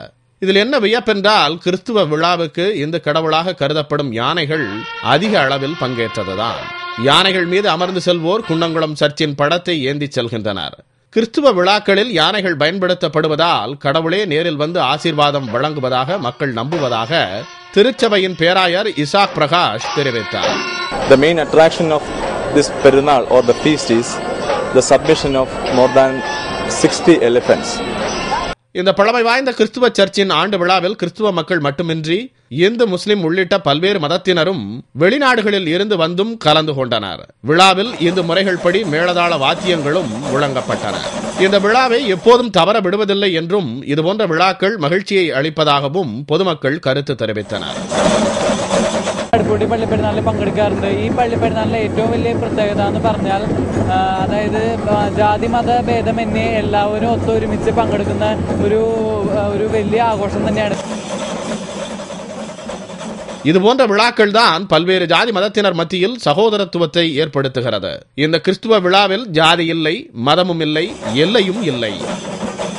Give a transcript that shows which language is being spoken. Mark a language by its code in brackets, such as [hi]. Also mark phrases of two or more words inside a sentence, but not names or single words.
[ta] இதில் என்ன வியப்பென்றால் கிறிஸ்துவ விழாவுக்கு இந்து கடவுளாக கருதப்படும் யானைகள் அதிக அளவில் பங்கேற்றதுதான். யானைகள் மீது அமர்ந்து செல்வோர் குன்னங்குளம் சர்ச்சின் படத்தை ஏந்தி செல்கின்றனர். கிறிஸ்துவ விழாக்களில் யானைகள் பயன்படுத்தப்படுவதால் கடவுளே நேரில் வந்து ஆசீர்வாதம் வழங்குவதாக மக்கள் நம்புவதாக திருச்சபையின் பேராயர் இசாக் பிரகாஷ் தெரிவித்தார். [en] The main attraction of this Perunal or the feast is the submission of more than 60 elephants. [ta] இந்த பழமை வாய்ந்த கிறிஸ்துவ சர்ச்சின் ஆண்டு விழாவில் கிறிஸ்துவ மக்கள் மட்டுமின்றி இந்து முஸ்லிம் உள்ளிட்ட பல்வேறு மதத்தினரும் வெளிநாடுகளில் இருந்து வந்தும் கலந்து கொண்டனர். விழாவில் இந்து முறைகள் படி மேளதாள வாத்தியங்களும் முழங்கப்பட்டன. இந்த விழாவை எப்போதும் தவற விடுவதில்லை என்றும் இதுபோன்ற விழாக்கள் மகிழ்ச்சியை அளிப்பதாகவும் பொதுமக்கள் கருத்து தெரிவித்தனர். [ml] അടിപൊളി പള്ളിപ്പെരുന്നാളിൽ പങ്കെടുക്കാറുണ്ട്. ഈ പള്ളിപ്പെരുന്നാളിലെ ഏറ്റവും വലിയ പ്രത്യേകത എന്ന് പറഞ്ഞാൽ അതായത് ജാതി മത ഭേദമന്യേ എല്ലാവരും ഒത്തൊരുമിച്ച് പങ്കെടുക്കുന്ന ഒരു വലിയ ആഘോഷം തന്നെയാണ്. [ta] இதுபோன்ற விழாக்கள் தான் பல்வேறு ஜாதி மதத்தினர் மத்தியில் சகோதரத்துவத்தை ஏற்படுத்துகிறது. இந்த கிறிஸ்துவ விழாவில் ஜாதி இல்லை, மதமும் இல்லை, எல்லையும் இல்லை.